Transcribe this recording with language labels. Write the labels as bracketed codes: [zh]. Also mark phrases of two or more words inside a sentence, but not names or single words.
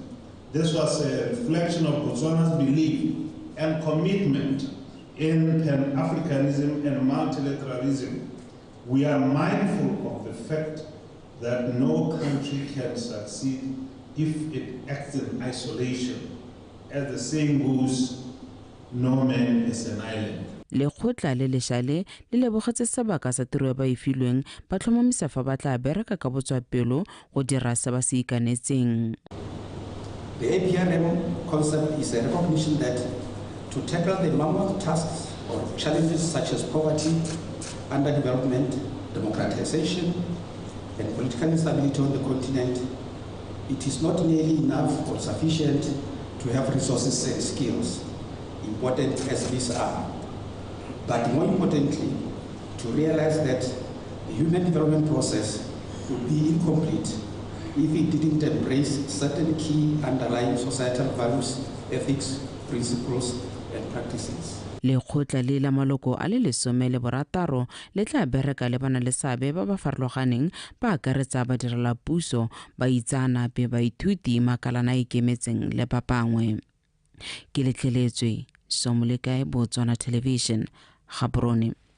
[en] This was a reflection of Botswana's belief and commitment in Pan-Africanism and multilateralism. We are mindful of the fact that no country can succeed if it acts in isolation. As the saying goes, no man is an island. [tn] Lekgotla le lešale le lebogetse sebaka sa tiro ba ifilweng ba tlhomamisa fa ba tla bereka ka botswapelo go dira se ba se ikanetseng. [en] The APRM concept is a recognition that to tackle the mammoth tasks or challenges such as poverty, underdevelopment, democratization, and political instability on the continent, it is not nearly enough or sufficient to have resources and skills, important as these are. But more importantly, to realize that the human development process would be incomplete if it didn't embrace certain key underlying societal values, ethics, principles, and practices. [tn] Lekgotla le la maloko a le 16 le tla bereka le bana le seabe ba ba farologaneng ba akaretsa badirela puso, baitsanape, baithuti, makalana a ikemetseng le ba bangwe. Ke letleletswe Somolekae, Botswana Television, Gaborone.